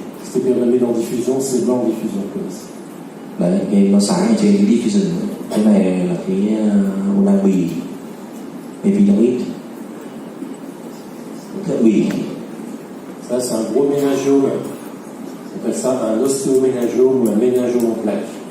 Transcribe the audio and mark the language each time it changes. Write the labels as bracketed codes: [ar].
[fr] kyste épidermoïde en diffusion, c'est blanc en diffusion comme ça. [vi] Đấy, cái nó sáng ở trên cái diffusion. Cái này là cái u nang bì, epidermoid, thượng bì. [fr] Ça, c'est un gros méningiome. On appelle ça un ostéoméningiome ou un méningiome en plaque.